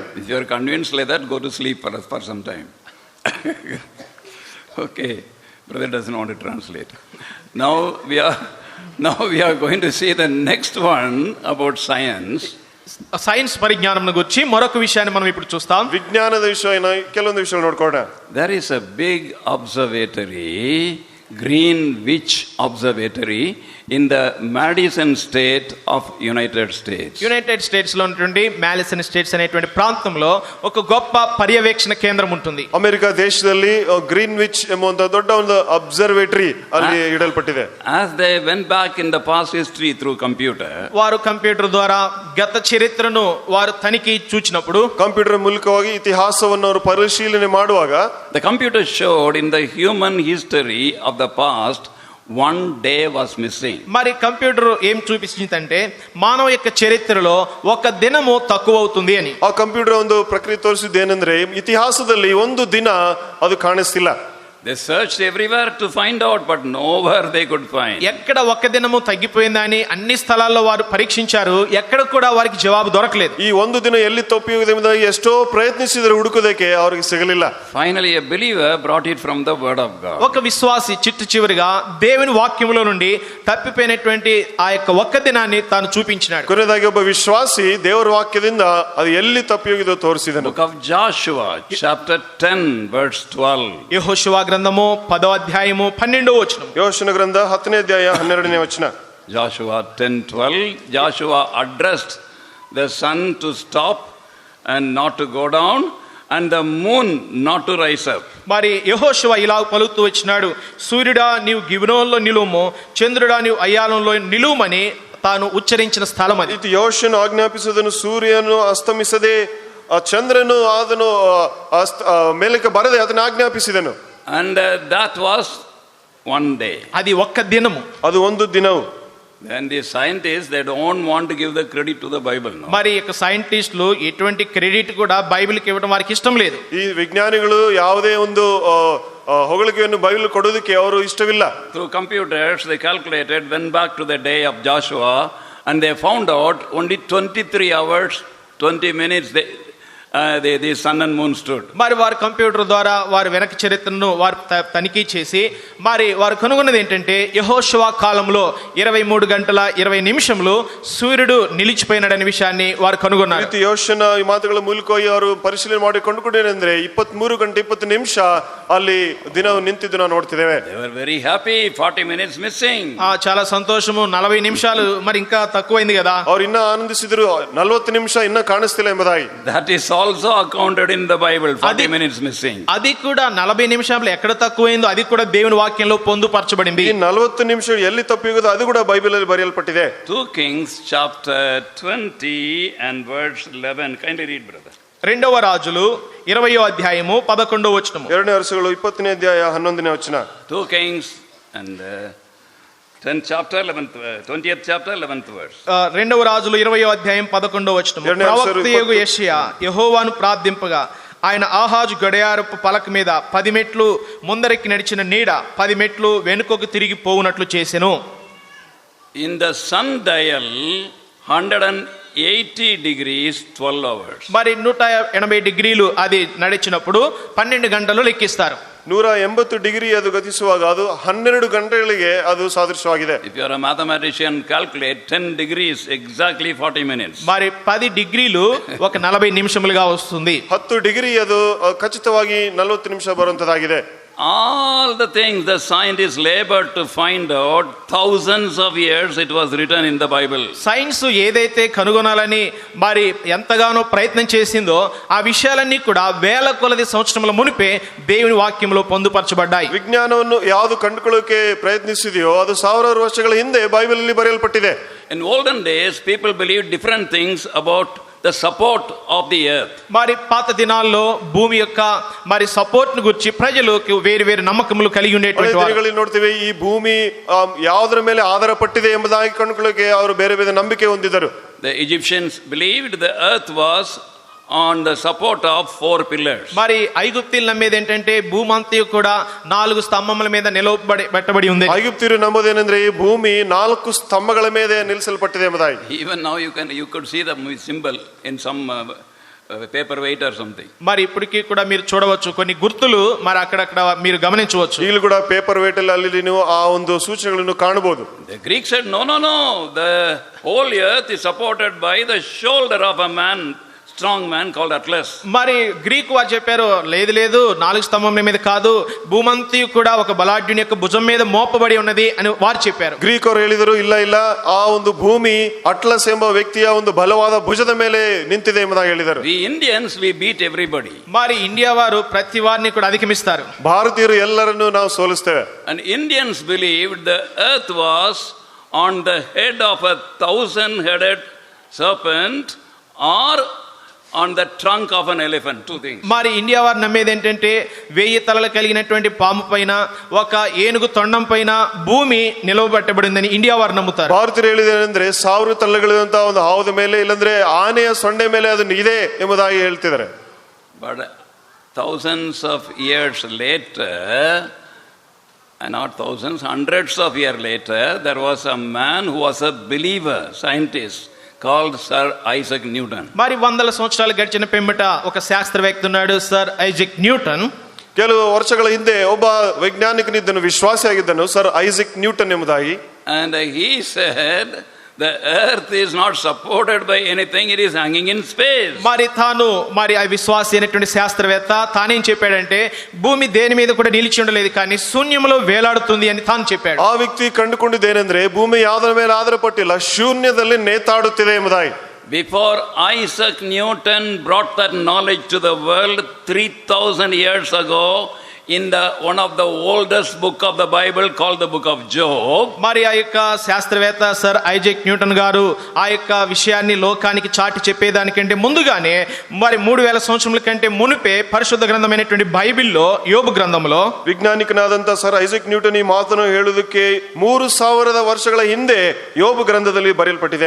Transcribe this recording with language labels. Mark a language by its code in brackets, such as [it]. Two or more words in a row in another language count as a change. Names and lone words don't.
[en] If you are convinced like that, go to sleep for some time. Okay, brother doesn't want to translate. Now we are going to see the next one about science. [te] సైన్స్ పరిజ్ఞానం గురించి మరొక విషయాన్ని మనం ఇప్పుడు చూస్తాం. [kn] ವಿಜ್ಞಾನದ ವಿಷಯ ಕೆಲವೊಂದು ವಿಷಯ ನೋಡ್ಕೊಳ್ಳೋಣ. [en] There is a big observatory, Greenwich Observatory, in the Madison state of United States. [te] యునైటెడ్ స్టేట్స్ లో ఉన్నటువంటి మ్యాలిసన్ స్టేట్స్ అనేటువంటి ప్రాంతంలో ఒక గొప్ప పర్యవేక్షణ కేంద్రం ఉంటుంది. [kn] ಅಮೆರಿಕ ದೇಶದಲ್ಲಿ ಗ್ರೀನ್ವಿಚ್ ಎಂಬುವಂತ ದೊಡ್ಡ ಒಂದು ಅಬ್ಸರ್ವೇಟರಿ ಅಲ್ಲಿ ಇಡಲ್ಪಟ್ಟಿದೆ. [en] As they went back in the past history through computer, [te] వారు కంప్యూటర్ ద్వారా గత చరిత్రను వారు తనిఖీ చూచినప్పుడు, [kn] ಕಂಪ್ಯೂಟರ್ ಮೂಲಕವಾಗಿ ಇತಿಹಾಸವನ್ನು ಅವರು ಪರಿಶೀಲನೆ ಮಾಡುವಾಗ, [en] the computer showed in the human history of the past 1 day was missing. [te] మరి కంప్యూటర్ ఏం చూపిస్తుందంటే మానవ యొక్క చరిత్రలో ఒక దినము తక్కువ అవుతుంది అని. [kn] ಆ ಕಂಪ್ಯೂಟರ್ ಒಂದು ಪ್ರಕ್ರಿಯೆ ತೋರಿಸಿದ್ದು ಏನಂದ್ರೆ ಇತಿಹಾಸದಲ್ಲಿ ಒಂದು ದಿನ ಅದು ಕಾಣಿಸ್ತಿಲ್ಲ. [en] They searched everywhere to find out, but nowhere they could find. [te] ఎక్కడ ఒక్క దినము తగ్గిపోయిందని అన్ని స్థలాల్లో వారు పరీక్షించారు, ఎక్కడ కూడా వారికి జవాబు దొరకలేదు. [kn] ಈ ಒಂದು ದಿನ ಎಲ್ಲಿ ತಪ್ಪಿದೆ ಎಂಬುದಾಗಿ ಎಷ್ಟೋ ಪ್ರಯತ್ನಿಸಿದರು, ಹುಡುಕೋದಕ್ಕೆ ಅವರಿಗೆ ಸಿಗಲಿಲ್ಲ. [en] Finally a believer brought it from the word of God. [te] ఒక విశ్వాసి చిట్టు చివరిగా దేవుని వాక్యములో నుండి తప్పిపోయినటువంటి ఆ యొక్క ఒక్క దినాన్ని తాను చూపించినాడు. [kn] ಕೊನೆಯದಾಗಿ ಒಬ್ಬ ವಿಶ್ವಾಸಿ ದೇವರ ವಾಕ್ಯದಿಂದ ಅದು ಎಲ್ಲಿ ತಪ್ಪಿ ಹೋಗಿದೋ ತೋರಿಸಿದನು. [en] Book of Joshua chapter 10 verse 12. [te] యెహోషువ గ్రంథము 10వ అధ్యాయము 12వ వచనం. [kn] ಯೋಶನ ಗ್ರಂಥ 10ನೇ ಅಧ್ಯಾಯ 12ನೇ ವಚನ. [en] Joshua 10:12. Joshua addressed the sun to stop and not to go down, and the moon not to rise up. [te] మరి యెహోషువ ఇలా పలుకుతూ వచ్చినాడు, సూర్యుడా నీవు గిబినోనులో నిలువుము, చంద్రుడా నీవు అయ్యాలంలో నిలువుమని తాను ఉచ్చరించిన స్థలం అది. [kn] ಇದು ಯೋಶನು ಆಜ್ಞಾಪಿಸುವುದನ್ನು, ಸೂರ್ಯನು ಅಸ್ತಮಿಸದೆ ಚಂದ್ರನು ಅದನ್ನು ಮೇಲಕ್ಕೆ ಬರದೆ ಅದನ್ನು ಆಜ್ಞಾಪಿಸಿದನು. [en] And that was 1 day. [te] అది ఒక్క దినము. [kn] ಅದು ಒಂದು ದಿನವು. [en] Then the scientists, they don't want to give the credit to the Bible. No? [te] మరి యొక్క సైంటిస్టులు ఎటువంటి క్రెడిట్ కూడా బైబిల్కి ఇవ్వడం వారికి ఇష్టం లేదు. [kn] ಈ ವಿಜ್ಞಾನಿಗಳು ಯಾವುದೇ ಒಂದು ಹೊಗಳಿಕೆಯನ್ನು ಬೈಬಲ್ ಕೊಡೋದಕ್ಕೆ ಅವರು ಇಷ್ಟವಿಲ್ಲ. [en] Through computers they calculated, went back to the day of Joshua, and they found out only 23 hours 20 minutes the sun and moon stood. [te] మరి వారు కంప్యూటర్ ద్వారా వారు వెనక చరిత్రను వారు తనిఖీ చేసి మరి వారు కనుగొన్నది ఏంటంటే యెహోషువ కాలంలో 23 గంటల 20 నిమిషములు సూర్యుడు నిలిచిపోయినాడనే విషయాన్ని వారు కనుగొన్నారు. [kn] ಯೋಶನ ಈ ಮಾತುಗಳ ಮೂಲಕವಾಗಿ ಅವರು ಪರಿಶೀಲನೆ ಮಾಡಿ ಕೊಂಡುಕೊಂಡೇನೆಂದ್ರೆ 23 ಗಂಟೆ 20 ನಿಮಿಷ ಅಲ್ಲಿ ದಿನವು ನಿಂತಿದ್ದು ನಾವು ನೋಡ್ತಿದ್ದೇವೆ. [en] They were very happy. 40 minutes missing. [te] చాలా సంతోషము, 40 నిమిషాలు మరి ఇంకా తక్కువైంది కదా. [kn] ಅವರು ಇನ್ನ ಆನಂದಿಸಿದ್ರು, 40 ನಿಮಿಷ ಇನ್ನ ಕಾಣಿಸ್ತಿಲ್ಲ ಎಂಬುದಾಗಿ. [en] That is also accounted in the Bible. 40 minutes missing. [te] అది కూడా 40 నిమిషాలు ఎక్కడ తక్కువైందో అది కూడా దేవుని వాక్యంలో పొందుపరచబడింది. [kn] ಈ 40 నిమిష ಎಲ್ಲಿ ತಪ್ಪಿಗೋದು ಅದು ಕೂಡ ಬೈಬಲ್ ಅಲ್ಲಿ ಬರೆಯಲ್ಪಟ್ಟಿದೆ. [en] 2 Kings chapter 20 and verse 11. Kindly read, brother. [te] రెండవ రాజులు 20వ అధ్యాయము 11వ వచనము. [kn] 2ನೇ ವರ್ಷಗಳು 20ನೇ ಅಧ್ಯಾಯ 11ನೇ ವಚನ. [en] 2 Kings and 10th chapter, 11th, 20th chapter, 11th verse. [te] రెండవ రాజులు 20వ అధ్యాయం 11వ వచనం. ప్రవక్తయగు యెషయా యెహోవాను ప్రార్థింపగా ఆయన ఆహాజు గడియారపు పలక మీద 10 మెట్లు ముందరికి నడిచిన నీడ 10 మెట్లు వెనుకకు తిరిగి పోవునట్లు చేసెను. [en] In the sundial, 180 degrees, 12 hours. [te] మరి 180 డిగ్రీలు అది నడిచినప్పుడు 12 గంటలు లెక్కిస్తారు. [kn] 180 ಡಿಗ್ರಿ ಅದು ಗತಿಸುವಾಗ ಅದು 12 ಗಂಟೆಗಳಿಗೆ ಅದು ಸಾದೃಶ್ಯವಾಗಿದೆ. [en] If you are a mathematician, calculate 10 degrees, exactly 40 minutes. [te] మరి 10 డిగ్రీలు ఒక 40 నిమిషములుగా వస్తుంది. [kn] 10 ಡಿಗ್ರಿ ಅದು ಖಚಿತವಾಗಿ 40 ನಿಮಿಷ ಬರುವಂತದಾಗಿದೆ. [en] All the things the scientists labored to find out, thousands of years it was written in the Bible. [te] సైన్స్ ఏదైతే కనుగొనాలని మరి ఎంతగానో ప్రయత్నం చేసిందో ఆ విషయాలన్నీ కూడా వేల కొలది సంవత్సరముల మునిపే దేవుని వాక్యంలో పొందుపరచబడ్డాయి. [kn] ವಿಜ್ಞಾನವನ್ನು ಯಾವುದು ಕಂಡುಕೊಳ್ಳೋಕೆ ಪ್ರಯತ್ನಿಸಿದೆಯೋ ಅದು ಸಾವಿರಾರು ವರ್ಷಗಳ ಹಿಂದೆ ಬೈಬಲ್ ಅಲ್ಲಿ ಬರೆಯಲ್ಪಟ್ಟಿದೆ. [en] In olden days, people believed different things about the support of the earth. [te] మరి పాత దినాల్లో భూమి యొక్క మరి సపోర్ట్ ను గురించి ప్రజలు వేరు వేరు నమ్మకములు కలిగి ఉండేటువంటి వారు. [kn] ನೋಡ್ತೀವಿ ಈ ಭೂಮಿ ಯಾವುದರ ಮೇಲೆ ಆಧಾರ ಪಟ್ಟಿದೆ ಎಂಬುದಾಗಿ ಕಂಡುಕೊಳ್ಳೋಕೆ ಅವರು ಬೇರೆ ಬೇರೆ ನಂಬಿಕೆ ಹೊಂದಿದ್ದರು. [en] The Egyptians believed the earth was on the support of 4 pillars. [te] మరి ఐగుప్తీయులు నమ్మేది ఏంటంటే భూమి అంతా కూడా 4 స్తంభముల మీద నిలబెట్టబడి ఉంది. [kn] ಐಗುಪ್ತಿಯರು ನಂಬೋದೇನೆಂದ್ರೆ ಈ ಭೂಮಿ 4 ಸ್ತಂಭಗಳ ಮೇಲೆ ನಿಲ್ಲಿಸಲ್ಪಟ್ಟಿದೆ ಎಂಬುದಾಗಿ. [en] Even now you could see the symbol in some paperweight or something. [te] మరి ఇప్పటికీ కూడా మీరు చూడవచ్చు కొన్ని గుర్తులు మరి అక్కడక్కడ మీరు గమనించవచ్చు. [kn] ಈಗಲೂ ಕೂಡ [en] paper weight [kn] ಅಲ್ಲಿ ನೀವು ಆ ಒಂದು ಸೂಚನೆಗಳನ್ನು ಕಾಣಬಹುದು. [en] The Greeks said no, the whole earth is supported by the shoulder of a man, strong man called Atlas. [te] మరి గ్రీకు వారు చెప్పారు లేదు 4 స్తంభముల మీద కాదు, భూమంతి కూడా ఒక బలాఢ్యుని యొక్క భుజం మీద మోపబడి ఉన్నది అని వారు చెప్పారు. [kn] ಗ್ರೀಕ್ ಅವರು ಹೇಳಿದರು ಇಲ್ಲ ಆ ಒಂದು ಭೂಮಿ ಅಟ್ಲಸ್ ಎಂಬ ವ್ಯಕ್ತಿಯ ಒಂದು ಬಲವಾದ ಭುಜದ ಮೇಲೆ ನಿಂತಿದೆ ಎಂಬುದಾಗಿ ಹೇಳಿದರು. [en] We Indians, we beat everybody. [te] మరి ఇండియా వారు ప్రతి వారిని కూడా అధిగమిస్తారు. [kn] ಭಾರತೀಯರು ಎಲ್ಲರನ್ನು ನಾವು ಸೋಲಿಸ್ತೇವೆ. [en] And Indians believed the earth was on the head of a 1,000-headed serpent or on the trunk of an elephant. 2 things. [te] మరి ఇండియా వారు నమ్మేది ఏంటంటే 1000 తలలు కలిగినటువంటి పాము పైన ఒక ఏనుగు తొండం పైన భూమి నిలవబెట్టబడిందని ఇండియా వారు నమ్ముతారు. [kn] ಭಾರತೀಯರು ಹೇಳಿದೇನೆಂದ್ರೆ 1000 ತಲೆಗಳಿರುವಂತಹ ಒಂದು ಹಾವುದ ಮೇಲೆ ಇಲ್ಲಂದ್ರೆ ಆನೆಯ ಸೊಂಡೆ ಮೇಲೆ ಅದು ಇದೆ ಎಂಬುದಾಗಿ ಹೇಳ್ತಿದ್ದಾರೆ. [en] But thousands of years later, and not thousands, hundreds of years later, there was a man who was a believer, scientist, called Sir Isaac Newton. [te] మరి 100 సంవత్సరాలు గడిచిన పిమ్మట ఒక శాస్త్రవేత్త ఉన్నాడు, సర్ ఐజాక్ న్యూటన్. [kn] ಕೆಲವು ವರ್ಷಗಳ ಹಿಂದೆ ಒಬ್ಬ ವೈಜ್ಞಾನಿಕನಿದ್ದನು, ವಿಶ್ವಾಸಿಯಾಗಿದ್ದನು, ಸರ್ ಐಸಾಕ್ ನ್ಯೂಟನ್ ಎಂಬುದಾಗಿ. [en] And he said the earth is not supported by anything, it is hanging in space. [te] మరి ఆ విశ్వాసి అయినటువంటి శాస్త్రవేత్త తానేం చెప్పాడంటే భూమి దేని మీద కూడా నిలిచి ఉండలేదు కానీ శూన్యంలో వేలాడుతుంది అని తాను చెప్పాడు. [kn] ಆ ವ್ಯಕ್ತಿ ಕಂಡುಕೊಂಡಿದ್ದೇನೆಂದ್ರೆ ಭೂಮಿ ಯಾವುದರ ಮೇಲೆ ಆಧಾರಪಟ್ಟಿಲ್ಲ, ಶೂನ್ಯದಲ್ಲಿ ನೇತಾಡುತ್ತಿದೆ ಎಂಬುದಾಗಿ. [en] Before Isaac Newton brought that knowledge to the world 3,000 years ago, in one of the oldest book of the Bible called the book of Job. [te] మరి ఆ యొక్క శాస్త్రవేత్త సర్ ఐజాక్ న్యూటన్ గారు ఆ యొక్క విషయాన్ని లోకానికి చాటి చెప్పేదానికంటే ముందుగానే మరి 3000 సంవత్సరముల కంటే మునిపే పరిశుద్ధ గ్రంథమైనటువంటి బైబిల్లో యోబు గ్రంథంలో [kn] ವಿಜ್ಞಾನಿಕನಾದಂತ ಸರ್ ಐಸಾಕ್ ನ್ಯೂಟನ್ ಈ ಮಾತನ್ನು ಹೇಳುವುದಕ್ಕೆ 3000 ವರ್ಷಗಳ ಹಿಂದೆ ಯೋಬು ಗ್ರಂಥದಲ್ಲಿ ಬರೆಯಲ್ಪಟ್ಟಿದೆ.